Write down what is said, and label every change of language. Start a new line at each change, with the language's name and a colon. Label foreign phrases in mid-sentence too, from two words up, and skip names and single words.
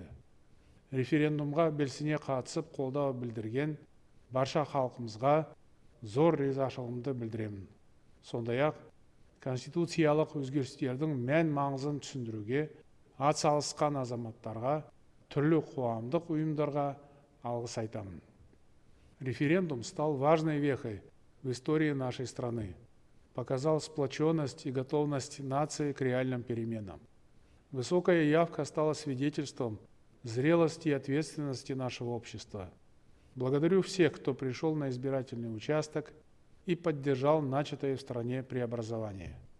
Kazakh: Референдумға белсене қатысып қолдау білдірген барша халқымызға зор ризашылығымды білдіремін. Сондай-ақ конституциялық өзгерістердің мән маңызын түсіндіруге атсалысқан азаматтарға, түрлі қоғамдық ұйымдарға алғыс айтамын.
Russian: Референдум стал важной вехой в истории нашей страны, показал сплоченность и готовность нации к реальным переменам. Высокая явка стала свидетельством зрелости и ответственности нашего общества. Благодарю всех, кто пришел на избирательный участок и поддержал начатое в стране преобразование.